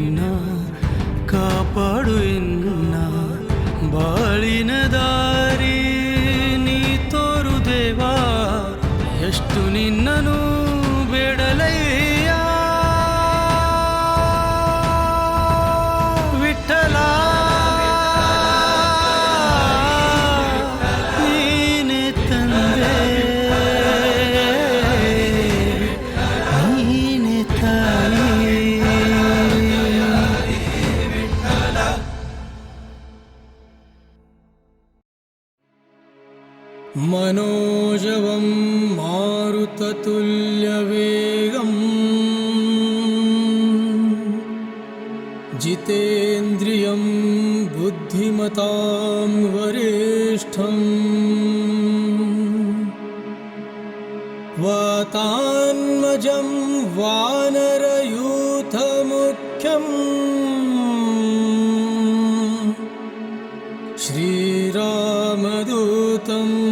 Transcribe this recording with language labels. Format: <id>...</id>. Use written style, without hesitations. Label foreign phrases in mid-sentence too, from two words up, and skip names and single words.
<kn>ಕಾಪಾಡು ಎನ್ನ ಬಾಳಿನ ದಾರಿ ನೀ ತೋರು ದೇವಾ ಎಷ್ಟು ನಿನ್ನನು ಬೇಡಲಯ್ಯ ವಿಠಲ ನೀನೆ ತಂದೆ ನೀನೆ ತಾಯಿ मनोजवं</kn> <sa>मारुततुल्यवेगं जितेन्द्रियं बुद्धिमतां वरिष्ठं वातात्मजं वानरयूथमुख्यं श्रीरामदूतं</sa>